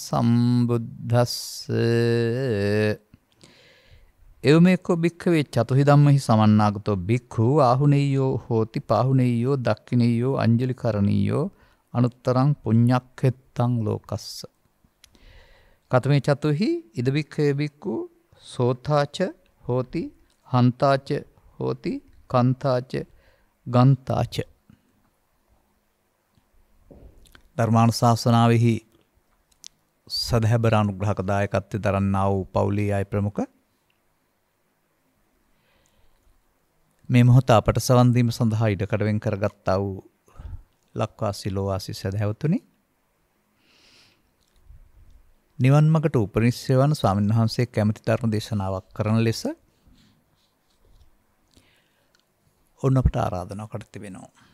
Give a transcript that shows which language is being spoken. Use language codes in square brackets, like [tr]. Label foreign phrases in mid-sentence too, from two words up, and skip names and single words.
[pi] සම්බුද්දස්සේ එවමෙකෝ භික්ඛවේ චතුහි ධම්මහි සමන්නාගතෝ භික්ඛු ආහුනේයෝ හෝති පාහුනේයෝ දක්ඛිනේයෝ අංජලි කරණීයෝ අනුත්තරං පුඤ්ඤක්ඛෙත්තං ලෝකස්ස කතමේ චතුහි ඉද භික්ඛවේ භික්ඛු සෝතාච හෝති හන්තාච හෝති කන්තාච ගන්තාච [si] ධර්මානුශාසනාවෙහි සදහැබර අනුග්‍රහක දායකත්වය දරන්නා වූ පවුලේ අය ප්‍රමුඛ මේ මොහොත අපට සවන් දීම සඳහා ඉඩකඩ වෙන් කරගත්තා වූ ලක්වාසී ලෝවාසී සදහැවතුනි නිවන් මඟට උපනිශ්‍රේ වන ස්වාමීන් වහන්සේ කැමැති ධර්ම දේශනාවක් කරන ලෙස ඔන්න අපට ආරාධනා කර තිබෙනවා.